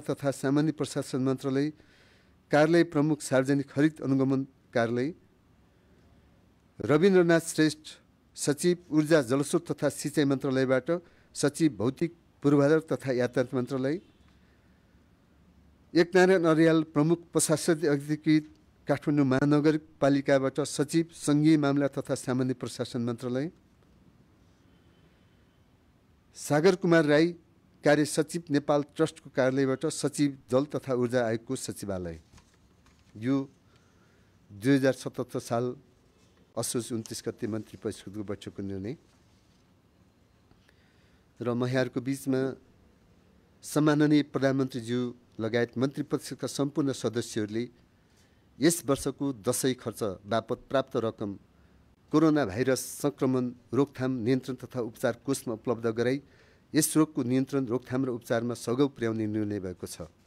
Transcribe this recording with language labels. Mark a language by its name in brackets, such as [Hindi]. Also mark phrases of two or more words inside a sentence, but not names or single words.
[Nepali] तथा सामान्य प्रशासन मन्त्रालय कार्यालय प्रमुख सार्वजनिक खरिद अनुगमन कार्यालय, रविन्द्रनाथ श्रेष्ठ सचिव ऊर्जा जलस्रोत तथा सिँचाइ मन्त्रालयबाट सचिव भौतिक पूर्वाधार तथा यातायात मन्त्रालय, एकनारायण अर्याल प्रमुख प्रशासकीय अधिकृत काठमाडौँ महानगरपालिकाबाट सचिव सङ्घीय मामला तथा सामान्य प्रशासन मन्त्रालय, सागर कुमार राई कार्य सचिव नेपाल ट्रस्टको कार्यालयबाट सचिव जल तथा ऊर्जा आयोगको सचिवालय। यो 2077 साल असोज 29 गते मन्त्री परिषदको बैठकको निर्णय। र म यहाँहरूको बिचमा सम्माननीय प्रधानमन्त्रीज्यू लगायत मन्त्री परिषदका सम्पूर्ण सदस्यहरूले यस वर्षको दशैँ खर्च बापत प्राप्त रकम कोरोना भाइरस सङ्क्रमण रोकथाम नियन्त्रण तथा उपचार कोषमा उपलब्ध गराई यस रोगको नियन्त्रण रोकथाम र उपचारमा सघाउ पुर्याउने निर्णय भएको छ।